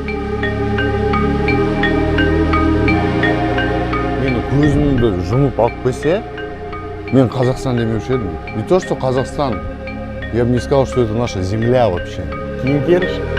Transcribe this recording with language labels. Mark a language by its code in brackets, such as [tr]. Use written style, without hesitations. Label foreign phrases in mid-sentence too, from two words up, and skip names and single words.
[kk] Мені көзімді жұмып алып қойса, мен Қазақстан демеуші едім. [ru] Не то, что Казахстан, я бы не сказал, что это наша земля вообще. [kk] Кеңкериш.